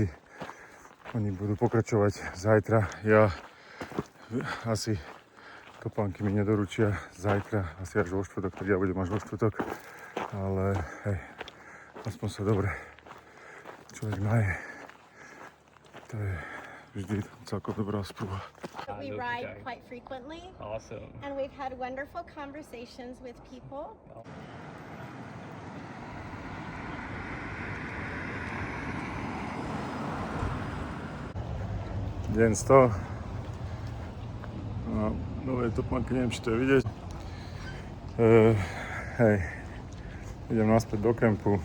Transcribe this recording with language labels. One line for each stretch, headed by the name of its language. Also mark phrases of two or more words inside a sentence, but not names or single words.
Slovak: Oni budú pokračovať zajtra. Ja asi topánky mi nedoručia zajtra, asi až vo štvrtok, tak ja budem až vo štvrtok. Ale hej, aspoň sa dobre človek maje. To je vždy celkom dobrá sprúha.
English: We ride quite frequently. Awesome. And we've had wonderful conversations with people.
Slovak: Deň 100. No, nové topánky, neviem, či to je vidieť. Hej, idem naspäť do kempu.